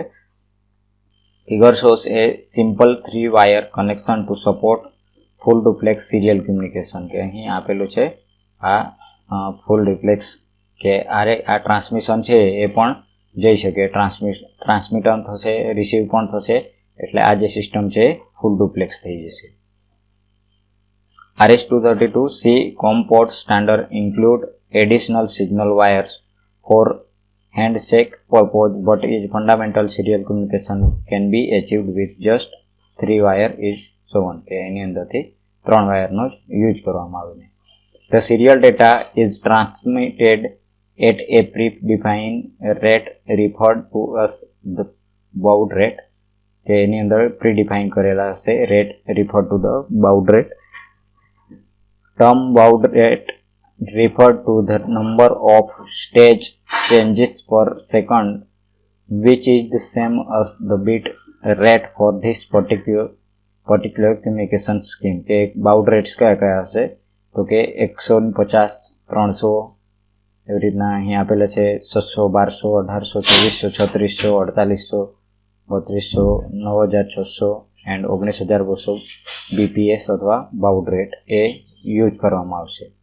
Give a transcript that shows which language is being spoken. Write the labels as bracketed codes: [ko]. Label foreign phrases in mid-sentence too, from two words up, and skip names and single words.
[en] figure shows a simple 3-wire connection to support full duplex serial communication. [gu] કે અહીં આપેલું છે આ [en] full duplex [gu] કે આ ટ્રાન્સમિશન છે એ પણ જઈ શકે, ટ્રાન્સમિટર થશે, રિસીવ પણ થશે, એટલે આ જે સિસ્ટમ છે [en] full duplex [gu] થઈ જશે. [en] RS-232C COM port standard include additional signal wires for handshake purpose, but is fundamental serial communication can be achieved with just 3 wire is shown. [gu] કે એની અંદરથી 3 વાયરનો જ યુઝ કરવામાં આવે. [en] The serial data is transmitted at a predefined rate referred to as the baud rate. [gu] કે એની અંદર પ્રીડિફાઇન કરેલા હશે રેટ [en] referred to the baud rate. Term baud rate refer to the number of stage changes per second, which is the same as the bit rate for this particular communication scheme. [gu] કે [en] baud rates [gu] કયા હશે તો કે 150, 300 એવી રીતના અહીં આપેલા છે, 600, 1200, 1800, 2400, 4800, 3200, 9600 એન્ડ 19200 BPS અથવા [en] baud rate [gu] એ યુઝ કરવામાં આવશે.